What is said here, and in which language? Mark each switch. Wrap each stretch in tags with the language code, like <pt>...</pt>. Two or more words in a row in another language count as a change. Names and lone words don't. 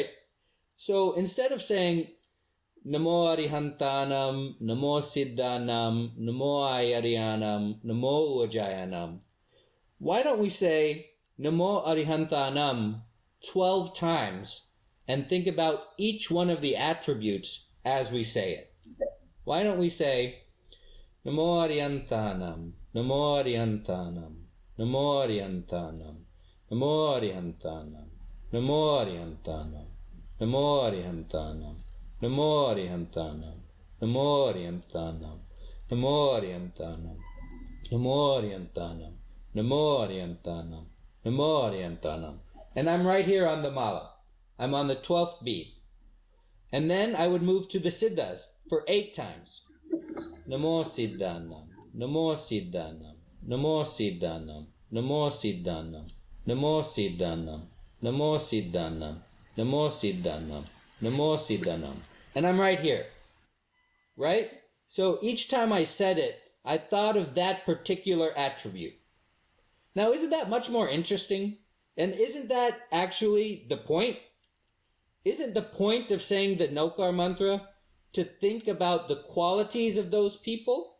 <en>So instead of saying</en> <pra>Namo Arihantanam, Namo Siddhanam, Namo Ayaryanam, Namo Ujayanam,</pra> <en>why don't we say</en> <pra>Namo Arihantanam</pra> <en>12 times and think about each one of the attributes as we say it? Why don't we say</en> <pra>Namo Arihantanam, Namo Arihantanam, Namo Arihantanam, Namo Arihantanam, Namo Arihantanam, Namo Arihantanam, Namo Arihantanam, Namo Arihantanam, Namo Arihantanam, Namo Arihantanam, Namo Arihantanam, Namo Arihantanam.</pra> <en>And I'm right here on the mala. I'm on the 12th beat. And then I would move to the Siddhas for 8 times.</en> <pra>Namo Siddhanam, Namo Siddhanam, Namo Siddhanam, Namo Siddhanam, Namo Siddhanam, Namo Siddhanam, Namo Siddhanam, Namo Siddhanam.</pra> <en>And I'm right here, right? So each time I said it, I thought of that particular attribute. Now, isn't that much more interesting? And isn't that actually the point? Isn't the point of saying the Nocar mantra to think about the qualities of those people?</en>